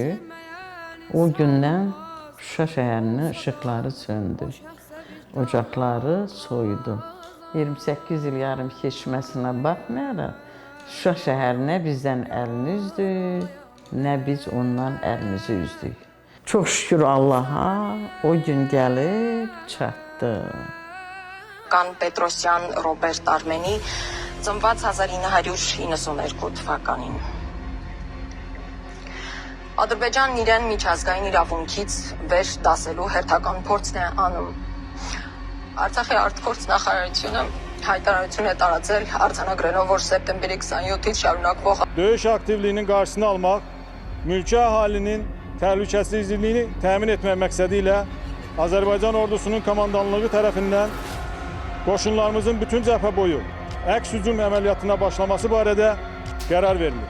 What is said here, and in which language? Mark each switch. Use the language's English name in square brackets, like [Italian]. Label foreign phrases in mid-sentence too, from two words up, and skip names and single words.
[Azerbaijani] O gündən Şuşa şəhərinin işıqları söndü, ocaqları soyudu. 28 il yarım keçməsinə baxmayaraq, Şuşa şəhərinə bizdən əlini üzdük, nə biz ondan əlimizi üzdük. Çox şükür Allaha, o gün gəlib çatdı. [Armenian] Կան Պետրոսյան Ռոբերտ Արմենի, ծնված 1992 թվականին։ Ադրբեջանն իրեն միջազգային իրավունքից վեր դասելու հերթական փորձն է անում։ Արցախի արտգործ նախարարությունը հայտարարություն է տարածել արձանագրելով, որ սեպտեմբերի 27-ից շարունակվող [Azerbaijani] döyüş aktivliğinin qarşısını almaq, mülki əhalinin təhlükəsizliyini təmin etmək məqsədilə Azərbaycan ordusunun komandanlığı tərəfindən qoşunlarımızın bütün cəbhə boyu əks hücum əməliyyatına başlaması barədə qərar verilir.